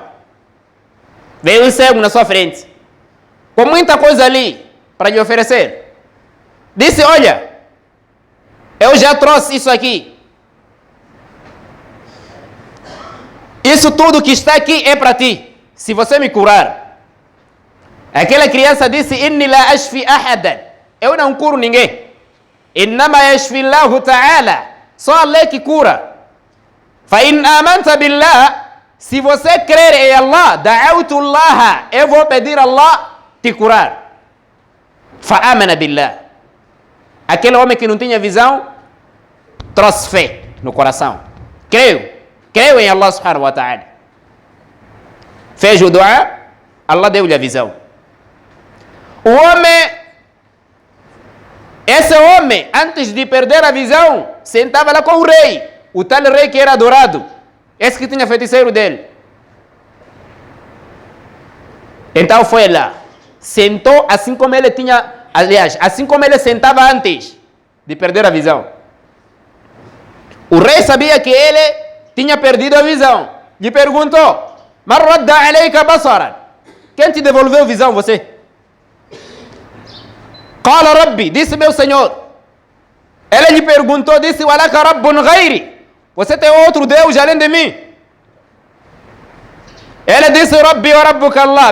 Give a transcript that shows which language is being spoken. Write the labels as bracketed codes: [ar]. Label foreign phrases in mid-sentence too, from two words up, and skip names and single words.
[pt] Veio um cego na sua frente, com muita coisa ali para lhe oferecer. Disse, olha, eu já trouxe isso aqui. Isso tudo que está aqui é para ti, se você me curar. Aquela criança disse, [ar] إني لا أشفي أحدا, [pt] eu não curo ninguém. [ar] إنما يشفي الله تعالى, [pt] só Allah que cura. [ar] فإن آمنت بالله, [pt] se você crer em Allah, [ar] دعوت الله, [pt] eu vou pedir a Allah te curar. [ar] فآمن بالله. [pt] Aquele homem que não tinha visão, trouxe fé no coração. Creu em Allah [ar] سبحانه وتعالى. [pt] Fez o dua, Allah deu-lhe a visão. O homem, esse homem, antes de perder a visão, sentava lá com o rei, o tal rei que era adorado, esse que tinha feiticeiro dele. Então foi lá, sentou assim como ele tinha, aliás, assim como ele sentava antes de perder a visão. O rei sabia que ele tinha perdido a visão. Lhe perguntou, [ar] من رد عليك بصرا? [pt] Quem te devolveu a visão, você? [ar] قال ربي, [pt] disse meu Senhor. Ele lhe perguntou, disse, [ar] ولك رب غيري? [pt] Você tem outro Deus além de mim? Ele disse, [ar] ربي وربك الله.